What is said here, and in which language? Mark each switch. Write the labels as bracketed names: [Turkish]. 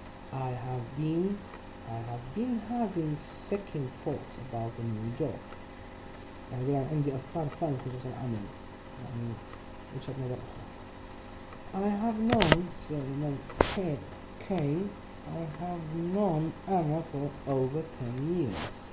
[English] I have been having second thoughts about a new job. [Arabic] يعني يقول عندي أفكار ثانية بخصوص العمل, يعني وجهة نظر أخرى. [English] I have known, so K, I have known Anna for over 10 years.